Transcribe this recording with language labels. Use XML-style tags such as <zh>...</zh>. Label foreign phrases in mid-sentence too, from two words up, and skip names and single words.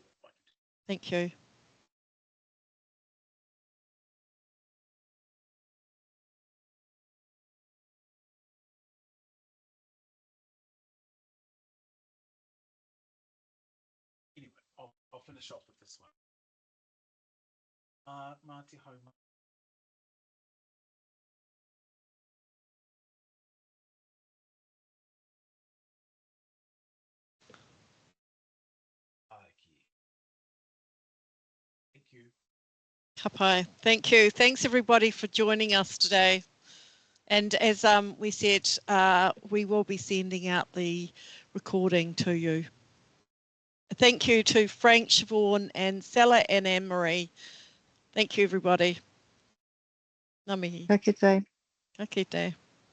<en>Thank you. Anyway, I'll finish off with this one.</en> <mi>Mā te hauma.</mi> <en>Thank you.</en> <mi>Ka pai.</mi> <en>Thank you. Thanks everybody for joining us today. And as we said, we will be sending out the recording to you. Thank you to Frank, Siobhan and Stella and Anne-Marie. Thank you everybody.</en> <mi>Ngā mihi. Ka kite. Ka kite.</mi>